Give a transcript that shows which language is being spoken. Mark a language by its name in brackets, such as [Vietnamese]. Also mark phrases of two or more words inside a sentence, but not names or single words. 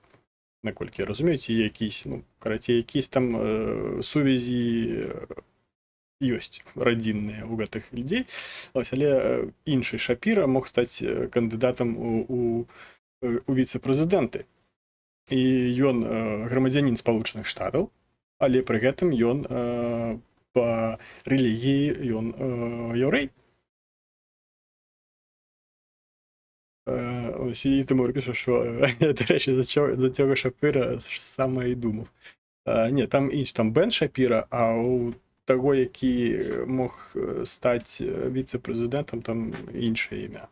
[Belarusian] Наколькі разумееце, якісь там сувязі ёсць радзінныя ў гэтых людзей, але іншы Шапіра мог стаць кандыдатам у віцэ-прэзідэнты. І ён грамадзянін Спалучаных Штатаў, але пры гэтым ён па рэлігіі ён яўрэй. [Ukrainian] І тому пишу, що, до речі, за цього Шапіра саме і думав. Ні, там інш, там Бен Шапіра, а у того, який мог стати віце-президентом, там інше ім'я.